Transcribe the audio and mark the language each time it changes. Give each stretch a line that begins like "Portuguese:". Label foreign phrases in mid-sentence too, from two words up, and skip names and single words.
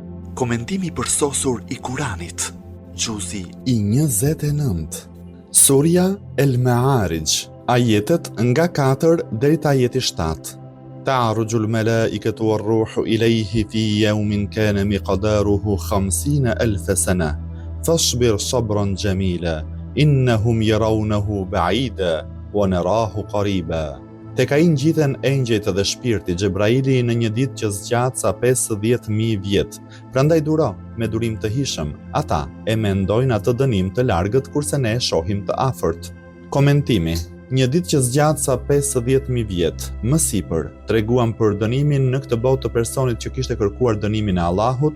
Albanian: Komentimi përsosur i Kuranit, Gjuzi i 29. Surja El Ma'arij, ajetet nga 4 deri te ajeti 7.
Arabic: تعرج الملائكة والروح إليه في يوم كان مقداره 50,000 سنة. فاصبر صبرا جميلا إنهم يرونه بعيدا ونراه قريبا.
Albanian: Tek ai ngjiten engjëjt dhe shpirti Xhebraili në një ditë që zgjat sa 50,000 vjet. Prandaj duro me durim të hishëm. Ata e mendojnë atë dënim të largët kurse ne e shohim të afërt. Komentimi. Një ditë që zgjat sa 50,000 vjet, më sipër treguam për dënimin në këtë botë të personit që kishte kërkuar dënimin e Allahut.